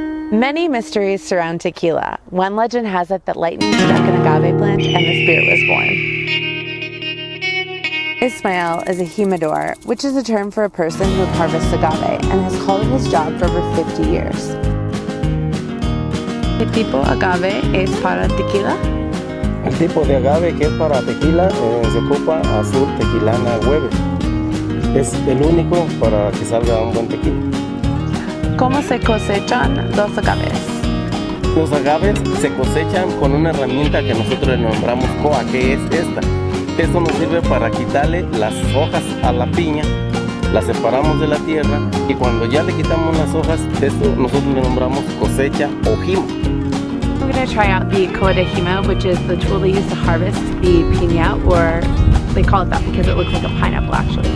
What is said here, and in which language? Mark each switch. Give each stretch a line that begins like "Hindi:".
English: Many mysteries surround tequila. One legend has it that lightning struck an agave plant and the spirit was born. Ismael is a humidor, which is a term for a person who harvests agave and has called it his job for over 50 years.
Spanish: ¿Qué tipo agave es para tequila? El tipo de agave que es para tequila se ocupa azul tequilana hueve. Es el único para que salga un buen tequila. ¿Cómo se cosechan los agaves? Los agaves se cosechan con una herramienta que nosotros le nombramos coa, que es esta. Esto nos sirve para quitarle las hojas a la piña, las separamos de la tierra y cuando ya le quitamos las hojas, esto nosotros le nombramos cosecha o jima.
English: We're going to try out the coa de jima, which is the tool they use to harvest the piña, or they call it that because it looks like a pineapple actually.